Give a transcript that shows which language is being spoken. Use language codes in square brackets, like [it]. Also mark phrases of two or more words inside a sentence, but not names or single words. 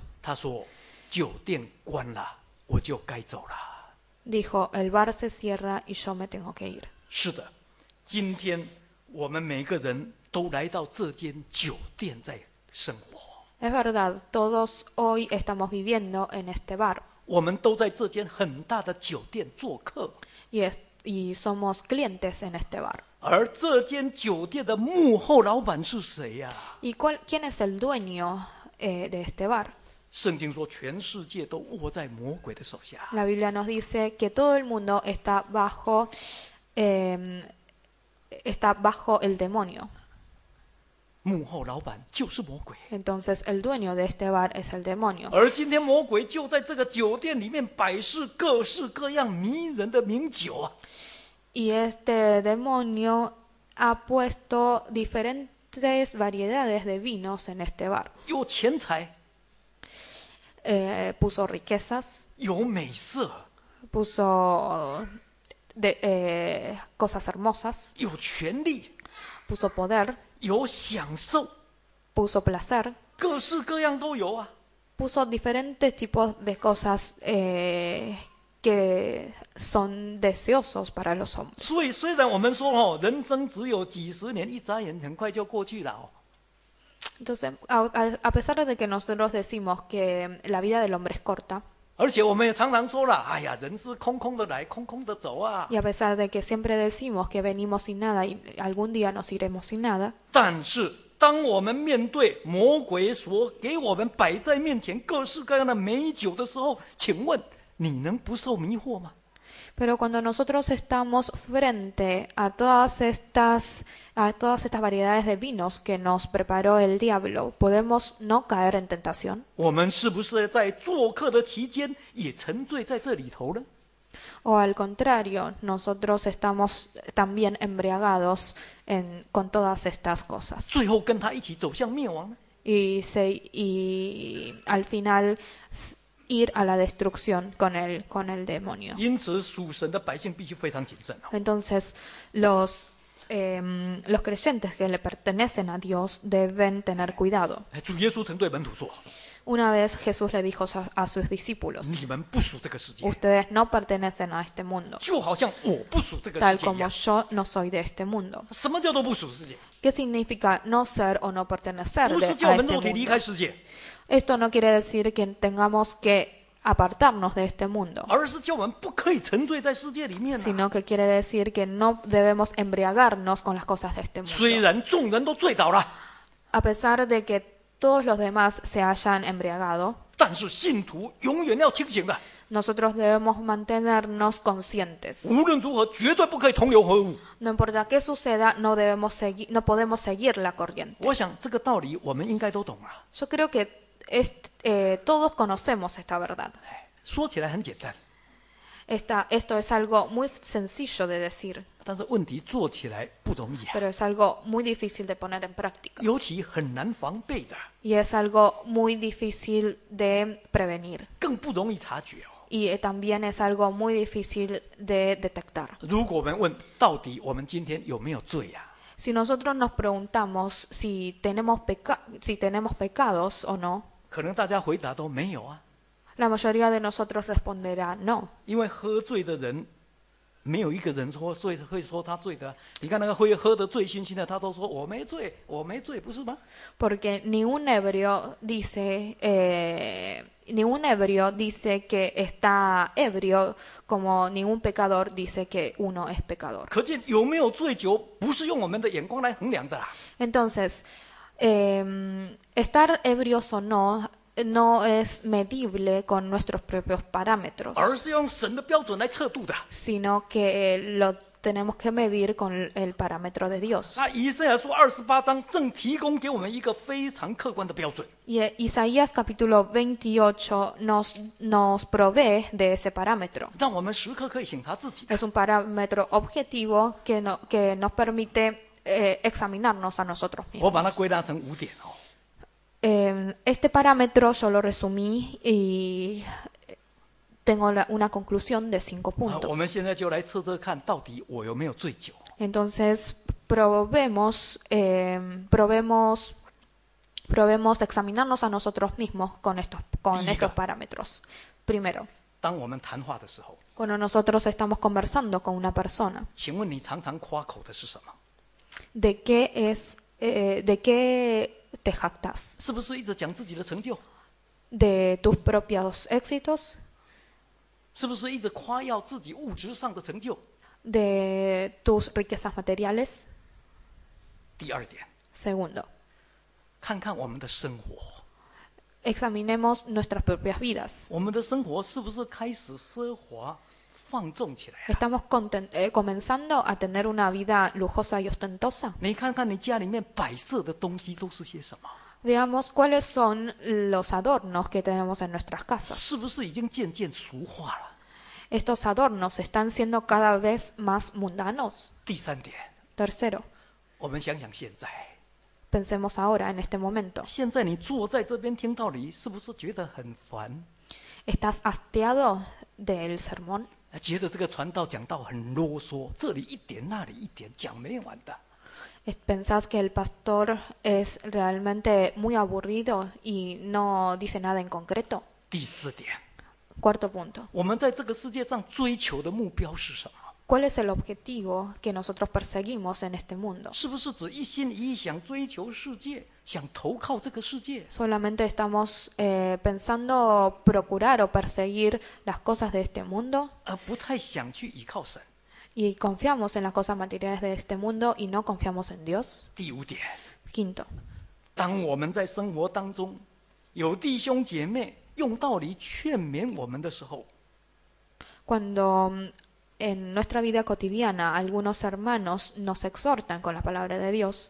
[zh] 他说：“酒店关了，我就该走了。” [es] Dijo, el bar se cierra y yo me tengo que ir. [zh] 是的，今天我们每个人都来到这间酒店在生活， [es] Es verdad, todos hoy estamos viviendo en este bar [zh] 我们都在这间很大的酒店做客， [es] y somos clientes en este bar. [zh] 而这间酒店的幕后老板是谁呀？ [es] ¿Y quién es el dueño de este bar? [zh] 圣经说，全世界都握在魔鬼的手下。 [es] La Biblia nos dice que todo el mundo está bajo el demonio. [zh] 幕后老板就是魔鬼， [es] Entonces el dueño de este bar es el demonio. [zh] 而今天魔鬼就在这个酒店里面摆设各式各样迷人的名酒啊！ [es] Y este demonio ha puesto diferentes variedades de vinos en este bar. [zh] 有钱财， [es] Puso riquezas, [zh] 有美色， [es] puso cosas hermosas, [zh] 有权利， [es] puso poder, [zh] 有享受， [es] puso placer, [zh] 各式各样都有啊！ [es] puso diferentes tipos de cosas que son deseosos para los hombres. [zh] 所以虽然我们说人生只有几十年，一眨眼很快就过去了哦。 [es] Entonces, a pesar de que nosotros decimos que la vida del hombre es corta, [zh] 而且我们也常常说了，哎呀，人是空空的来，空空的走啊。 [es] y a pesar de que siempre decimos que venimos sin nada y algún día nos iremos sin nada, [zh] 但是当我们面对魔鬼所给我们摆在面前各式各样的美酒的时候，请问你能不受迷惑吗？ [es] pero cuando nosotros estamos frente a todas estas variedades de vinos que nos preparó el diablo, ¿podemos no caer en tentación? [zh] 我们是不是在做客的期间也沉醉在这里头呢？ [es] O al contrario, nosotros estamos también embriagados con todas estas cosas. [zh] 最后跟他一起走向灭亡呢？ [es] Y al final ir a la destrucción con el demonio. [zh] 因此，属神的百姓必须非常谨慎哦。 [es] Entonces, los creyentes que le pertenecen a Dios deben tener cuidado. [zh] 主耶稣曾对门徒说 [es] Una vez Jesús le dijo a sus discípulos, [zh] 你们不属这个世界， [es] ustedes no pertenecen a este mundo, [zh] 就好像我不属这个世 [es] tal [zh] 界一 [es] como [zh] 样。 [es] yo no soy de este mundo. [zh] 什么叫做不属世界？ [es] ¿Qué significa no ser o no pertenecer [zh] 不 [es] a [zh] 是叫我们 [es] este [zh] 肉体离 [es] mundo? [zh] 开世界， [es] Esto no quiere decir que tengamos que apartarnos de este mundo, [zh] 而是叫我们不可以沉醉在世界里面啊。 [es] sino que quiere decir que no debemos embriagarnos con las cosas de este [zh] 虽 [es] mundo. [zh] 然众人都醉倒了， [es] A pesar de que todos los demás se hayan embriagado, [zh] 但是信徒永远要清醒的， [es] nosotros debemos mantenernos conscientes. [zh] 无论如何绝对不可以同流合污。 [es] No importa qué suceda, no podemos seguir la corriente. [zh] 我想这个道理我们应该都懂啊。 [es] Yo creo que todos conocemos esta verdad. [zh] 说起来很简单， [es] Esto es algo muy sencillo de decir, [zh] 但是问题做起来不容易啊， [es] pero es algo muy difícil de poner en práctica. [zh] 尤其很难防备的， [es] Y es algo muy difícil de prevenir. [zh] 更不容易察觉哦。 [es] Y también es algo muy difícil de detectar. [zh] 如果我们问到底我们今天有没有罪呀、 [es] Si nosotros nos preguntamos si tenemos pecados o no, [zh] 可能大家回答都没有啊， [es] la mayoría de nosotros responderá no. [zh] 因为喝醉的人，没有一个人会说他醉的啊。你看那个会喝得醉醺醺的，他都说我没醉，我没醉，不是吗？ [es] Porque ningún ebrio dice que está ebrio, como ningún pecador dice que uno es pecador. [zh] 可见有没有醉酒，不是用我们的眼光来衡量的啦。 [es] Entonces, estar ebrios o no no es medible con nuestros propios parámetros, [zh] 而是要用神的标准来测度的。 [es] sino que lo tenemos que medir con el parámetro de Dios. [zh] 那以赛亚书28章正提供给我们一个非常客观的标准。 [es] Y Isaías capítulo 28 nos provee de ese parámetro. [zh] 让我们时刻可以省察自己的。 [es] Es un parámetro objetivo que nos permite examinarnos a nosotros [zh] 我把它 [es] mismos. [zh] 归纳成5点哦。 [es] Este parámetro yo lo resumí y tengo una conclusión de 5 [zh] 我们 [es] puntos. [zh] 现在就来测测看，到底我有没有醉酒。 [es] Entonces, probemos examinarnos a nosotros mismos con estos parámetros. Primero, [zh] 当我们谈话的时候， [es] cuando nosotros estamos conversando con una persona, [zh] 请问你常常夸口的是什么？ [es] ¿de qué te jactas? [zh] 是不是一直讲自己的成就？ [es] ¿De tus propios éxitos? [zh] 是不是一直夸耀自己物质上的成就？ [es] ¿De tus riquezas materiales? [zh] 第二点， [es] Segundo, [zh] 看看我们的生活， [es] examinemos nuestras propias vidas. [zh] 我们的生活是不是开始奢华放纵起来了？ [es] ¿Estamos comenzando a tener una vida lujosa y ostentosa? [zh] 你看看你家里面摆设的东西都是些什么？ [es] Veamos cuáles son los adornos que tenemos en nuestras casas. [zh] 是不是已经渐渐俗化了？ [es] Estos adornos están siendo cada vez más mundanos. [zh] 第三点， [es] Tercero, [zh] 我们想想现在， [es] pensemos ahora en este momento. [zh] 现在你坐在这边听道理，是不是觉得很烦？ [es] ¿Estás hastiado del sermón? [zh] 觉得这个传道讲道很啰嗦，这里一点那里一点，讲没完的。 [es] ¿Pensás que el pastor es realmente muy aburrido y no dice nada en concreto? [zh] 第四点， [es] Cuarto punto. [zh] 我们在这个世界上追求的目标是什么？ [es] ¿Cuál es el objetivo que nosotros perseguimos en este mundo? [zh] 是不是只一心一意想追求世界，想投靠这个世界？ [es] ¿Solamente estamos pensando procurar o perseguir las cosas de este mundo [zh] 而不太想去依靠神？ [es] y confiamos en las cosas materiales de este mundo y no confiamos en Dios? [zh] 第五点， [es] Quinto, [zh] 当我们在生活当中有弟兄姐妹用道理劝勉我们的时候， [es] cuando en nuestra vida cotidiana algunos hermanos nos exhortan con la palabra de Dios,